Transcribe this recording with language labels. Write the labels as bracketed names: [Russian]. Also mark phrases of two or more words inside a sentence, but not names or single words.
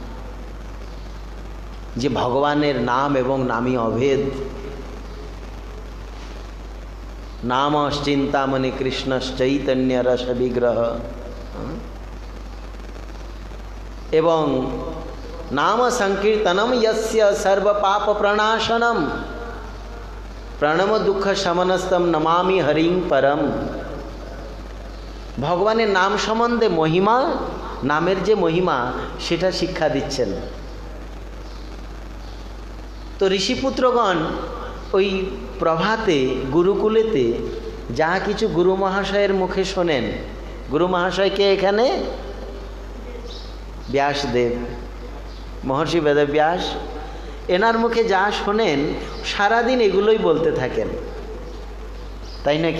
[Bangla] যে ভগবানের নাম এবং নামই অভেদ, [Sanskrit] নাম চিন্তামণি কৃষ্ণ চৈতন্য রস বিগ্রহ, এবং নাম সংকীর্তনম यस्य सर्व पाप प्रणाशनम प्रणम दुख शमनस्तम नमामि हरिं परम। [Bangla] ভগবানের নাম সম্বন্ধে মহিমা, নামের যে মহিমা সেটা শিক্ষা দিচ্ছেন। তো ঋষিপুত্রগণ ওই প্রভাতে গুরুকুলেতে যা কিছু গুরু মহাশয়ের মুখে শোনেন, গুরু মহাশয়কে এখানে ব্যাসদেব, মহর্ষি বেদব্যাস, এনার মুখে যা শোনেন সারাদিন এগুলোই বলতে থাকেন, তাই নাকি?